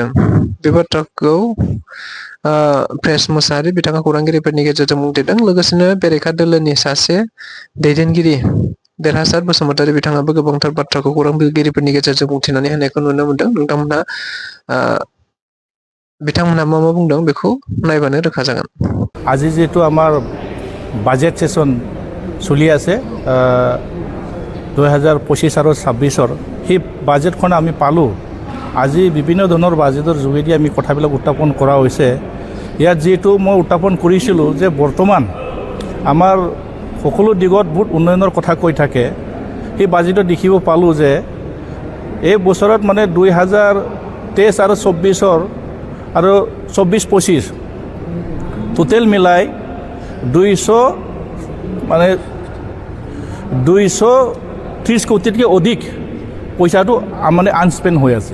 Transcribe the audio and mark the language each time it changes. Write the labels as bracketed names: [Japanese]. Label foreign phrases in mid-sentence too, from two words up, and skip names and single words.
[Bodo] बे बाथ्राखौ प्रेस मोसाहारि बिथाङा खौरांगिरिफोरनि गेजेरजों बुंथिदों। लोगोसेनो बेरेखा दोलोनि सासे दैदेनगिरि देरहासात बसुमतारी बिथाङाबो गोबांथार बाथ्राखौ खौरांगिरिफोरनि गेजेरजों बुंथिनानै होनायखौ नुनो मोनदों। बिथांमोनहा मा बुंदों बेखौ नायबानो रोखा जागोन। [Assamese] আজি যেহেতু আমার [English] budget session [Assamese] চলি আছে 2025 আৰু 26 সেই বাজেটখন আমি পালোঁ। আজি বিভিন্ন ধৰণৰ বাজেটৰ যোগেদি আমি কথাবিলাক উত্থাপন কৰা হৈছে। ইয়াত যেহেতু মই উত্থাপন কৰিছিলোঁ যে বৰ্তমান আমাৰ সকলো দিগত বহুত উন্নয়নৰ কথা কৈ থাকে, সেই বাজেটত দেখিব পালোঁ যে এই বছৰত মানে 2023 আৰু 24 আৰু 24-25 টোটেল মিলাই 230 কোটিতকৈ অধিক পইচাটো মানে আনস্পেণ্ড হৈ আছে।